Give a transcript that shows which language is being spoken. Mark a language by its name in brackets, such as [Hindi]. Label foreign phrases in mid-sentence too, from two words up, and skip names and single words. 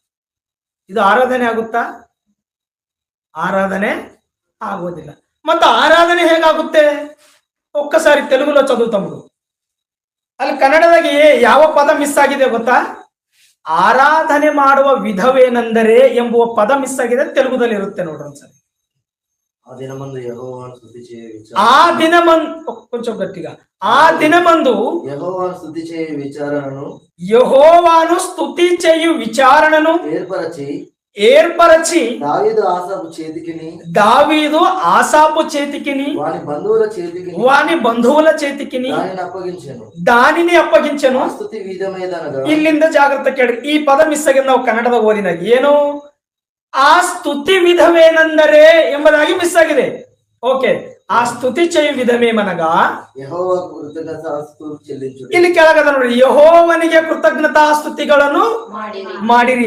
[Kannada] ಆರಾಧನೆ ಆಗೋದಿಲ್ಲ. ಮತ್ತೆ ಆರಾಧನೆ ಹೇಗಾಗುತ್ತೆ? [Telugu] ఒక్కసారి తెలుగులో చదువుతాము. [Kannada] ಅಲ್ಲಿ ಕನ್ನಡದಾಗಿ ಯಾವ ಪದ ಮಿಸ್ ಆಗಿದೆ ಗೊತ್ತಾ? ಆರಾಧನೆ ಮಾಡುವ ವಿಧವೇನೆಂದರೆ ಎಂಬುವ ಪದ ಮಿಸ್ ಆಗಿದೆ, ತೆಲುಗುದಲ್ಲಿ ಇರುತ್ತೆ ನೋಡ್ರಿ ಒಂದ್ಸರಿ. [Telugu] ఆ దినమందు కొంచెం గట్టిగా, ఆ దినమందు యెహోవాను స్తుతి చేయు విచారణను ఏర్పరచి దావీదు ఆసాపు చేతికిని వాని బంధువుల చేతికిని దానిని అప్పగించెను. [Kannada] ಇಲ್ಲಿಂದ ಜಾಗ್ರತೆ ಕೇಳಿ, ಈ ಪದ ಮಿಸ್ ಆಗಿದೆ ನಾವು ಕನ್ನಡದ ಓದಿನಾಗ. ಏನು? ಆ ಸ್ತುತಿ ವಿಧವೇನೆಂದರೆ ಎಂಬುದಾಗಿ ಮಿಸ್ ಆಗಿದೆ. ಓಕೆ, [Telugu] ఆ స్తుతి చేయు విధమేమనగా [Kannada] ಇಲ್ಲಿ ಕೆಳಗದ ನೋಡಿ, ಯೆಹೋವನಿಗೆ ಕೃತಜ್ಞತಾ ಸ್ತುತಿಗಳನ್ನು ಮಾಡಿರಿ.